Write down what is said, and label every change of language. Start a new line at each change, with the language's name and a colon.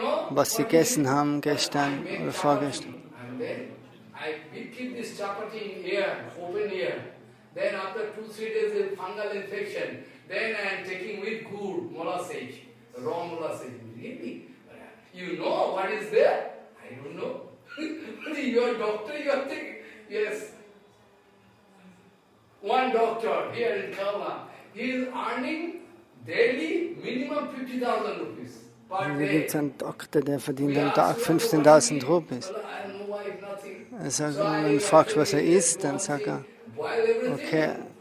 German: Was sie gegessen haben gestern oder vorgestern.
English: I keep this chapati in here, open here. Then after 2-3 days, a fungal infection. Then I am taking with gur, molasses, raw molasses. Really? You know what is there? I don't know. You are doctor, you are thinking. Yes. One doctor here in Kerala, he is earning daily minimum 50,000 rupees.
German: Hier gibt es einen Doktor, der verdient am Tag 15.000 Rupees. Er sagt, wenn du fragst, was er isst, dann sagt er, okay.